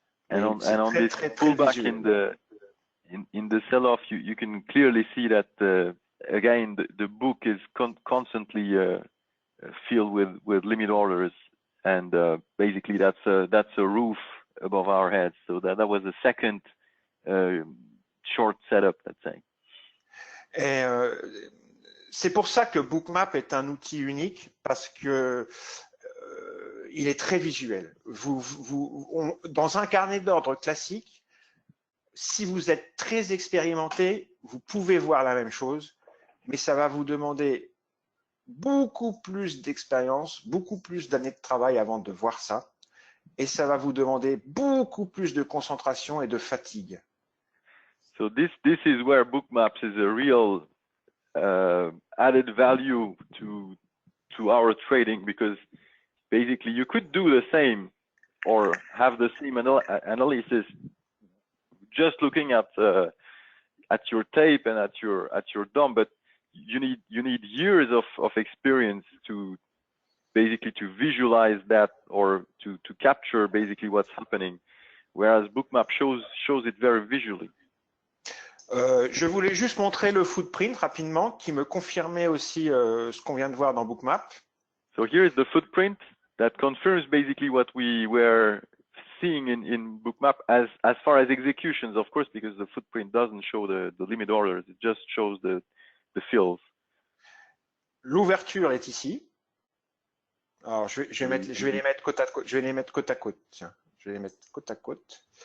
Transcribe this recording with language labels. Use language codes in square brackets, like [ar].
[en] And on this pullback in the sell-off, you can clearly see that again the book is constantly filled with limit orders, and basically that's a roof above our heads. So that was a second short setup, let's say. [fr] Et c'est pour ça que Bookmap est un outil unique, parce que il est très visuel. Dans un carnet d'ordre classique, si vous êtes très expérimenté, vous pouvez voir la même chose, mais ça va vous demander beaucoup plus d'expérience, beaucoup plus d'années de travail avant de voir ça, et ça va vous demander beaucoup plus de concentration et de fatigue. [en] So this is where Bookmaps is a real added value to our trading, because basically you could do the same or have the same analysis just looking at your tape and at your DOM, but you need years of experience to basically to visualize that or to capture basically what's happening, whereas Bookmap shows it very visually. [fr] Je voulais juste montrer le footprint rapidement qui me confirmait aussi ce qu'on vient de voir dans Bookmap. [en] So here is the footprint that confirms basically what we were seeing in Bookmap as far as executions, of course, because the footprint doesn't show the limit orders, it just shows the fills. [fr] L'ouverture est ici. Alors je vais les mettre côte à côte. Je vais les mettre côte à côte. Tiens, je vais les mettre côte à côte.